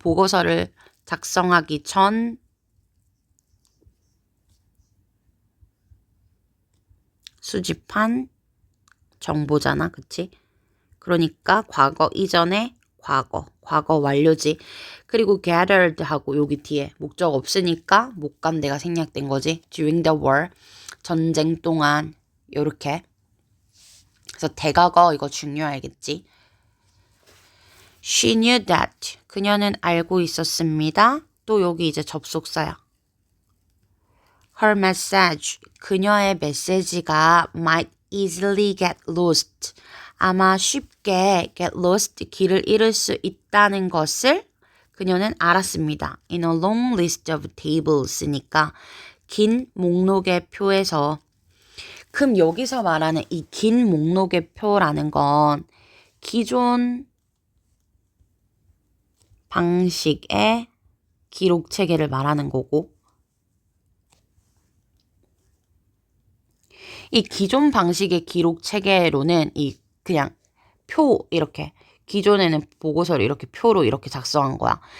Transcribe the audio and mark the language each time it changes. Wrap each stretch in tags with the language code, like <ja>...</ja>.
<ko>보고서를 작성하기 전 수집한 정보잖아. 그치? 그러니까 과거 이전에 과거 완료지. 그리고 gathered 하고 여기 뒤에 목적 없으니까 목간대가 생략된 거지.</ko> <en>during the war,</en> <ko>전쟁 동안. 요렇게. 그래서 대과거 이거 중요하겠지.</ko> <en>She knew that.</en> <ko>그녀는 알고 있었습니다. 또 여기 이제 접속사야.</ko> <en>Her message.</en> <ko>그녀의 메시지가</ko> <en>might easily get lost.</en> <ko>아마 쉽게 get lost, 길을 잃을 수 있다는 것을 그녀는 알았습니다.</ko> <en>In a long list of tables니까</en> <ko>긴 목록의 표에서. 그럼 여기서 말하는 이 긴 목록의 표라는 건 기존 방식의 기록 체계를 말하는 거고, 이 기존 방식의 기록 체계로는 이 그냥 표 이렇게, 기존에는 보고서를 이렇게 표로 이렇게 작성한 거야.</ko>